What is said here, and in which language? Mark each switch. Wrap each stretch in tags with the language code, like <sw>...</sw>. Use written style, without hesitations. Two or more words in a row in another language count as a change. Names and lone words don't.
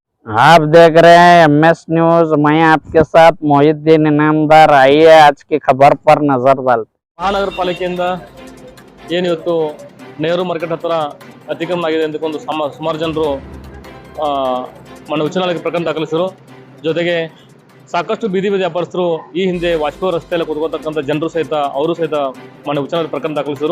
<hi>आप देख रहे हैं MS न्यूज। मैं आपके साथ मोहिद्दीन इनामदार। आइए आज की खबर पर नजर डालते।</hi> <kn>ಮಹಾನಗರ ಪಾಲಿಕೆಯಿಂದ ಏನಿವತ್ತು ನೆಹರು ಮಾರ್ಕೆಟ್ ಹತ್ತಿರ ಅತಿಕ್ರಮಣ ಆಗಿದೆ ಅಂದುಕೊಂಡು ಸುಮಾರು ಜನರು ಮೊನ್ನೆ ಉಚ್ಚ ನ್ಯಾಯಾಲಯಕ್ಕೆ ಪ್ರಕರಣ ದಾಖಲಿಸಿದರು. ಜೊತೆಗೆ ಸಾಕಷ್ಟು ಬೀದಿ ವ್ಯಾಪಾರಸ್ಥರು ಈ ಹಿಂದೆ ವಾಜಪೇಯಿ ರಸ್ತೆಯಲ್ಲಿ ಕೂತ್ಕೊಳ್ತಕ್ಕಂಥ ಜನರು ಸಹಿತ ಅವರು ಸಹಿತ ಮೊನ್ನೆ ಉಚ್ಚ ನ್ಯಾಯಾಲಯಕ್ಕೆ ಪ್ರಕರಣ ದಾಖಲಿಸಿದರು.</kn>